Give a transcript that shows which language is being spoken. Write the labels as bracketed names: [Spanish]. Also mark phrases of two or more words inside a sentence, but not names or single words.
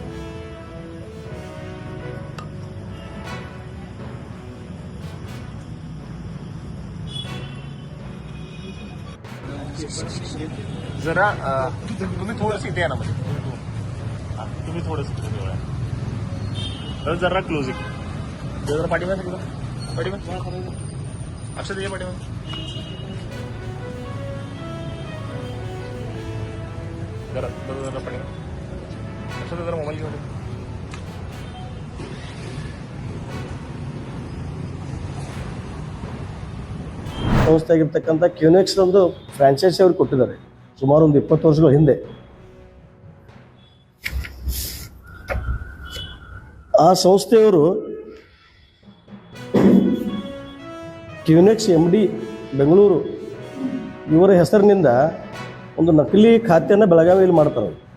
[Marathi] जरा तुम्ही थोडंसं इथे या ना मध्ये तुम्ही थोडंसं जरा क्लोज आहे जरा पाठीमध्ये अक्षर ये पाठीमध्ये जरा जरा पाठीमध्ये अक्षर जरा मोबाईल घेऊन [Kannada] ಸಂಸ್ಥೆ ಆಗಿರ್ತಕ್ಕಂಥ ಕ್ಯೂನೆಕ್ಸ್ ಒಂದು ಫ್ರಾಂಚೈಸಿ ಅವ್ರಿಗೆ ಕೊಟ್ಟಿದ್ದಾರೆ ಸುಮಾರು ಒಂದು 20 ವರ್ಷಗಳ ಹಿಂದೆ. ಆ ಸಂಸ್ಥೆಯವರು ಕ್ಯೂನೆಕ್ಸ್ MD ಬೆಂಗಳೂರು ಇವರ ಹೆಸರಿನಿಂದ ಒಂದು ನಕಲಿ ಖಾತೆಯನ್ನು ಬೆಳಗಾವಿಯಲ್ಲಿ ಮಾಡ್ತಾರೆ.